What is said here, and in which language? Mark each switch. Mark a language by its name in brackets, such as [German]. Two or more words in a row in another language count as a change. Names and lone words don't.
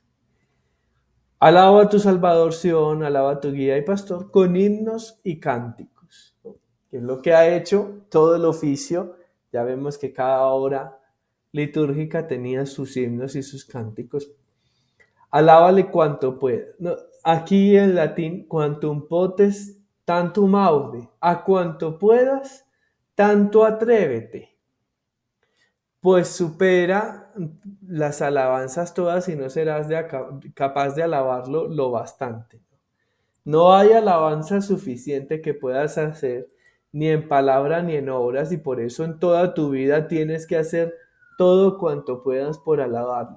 [Spanish] Alaba a tu Salvador, Sion, alaba a tu guía y pastor con himnos y cánticos, ¿no? Que es lo que ha hecho todo el oficio. Ya vemos que cada hora litúrgica tenía sus himnos y sus cánticos. Alábale cuanto pueda. No, aquí en latín, [Latin] quantum potes, tantum aude. [Spanish] A cuanto puedas, tanto atrévete. Pues supera las alabanzas todas y no serás capaz de alabarlo lo bastante. No hay alabanza suficiente que puedas hacer, ni en palabra ni en obras, y por eso en toda tu vida tienes que hacer todo cuanto puedas por alabarlo.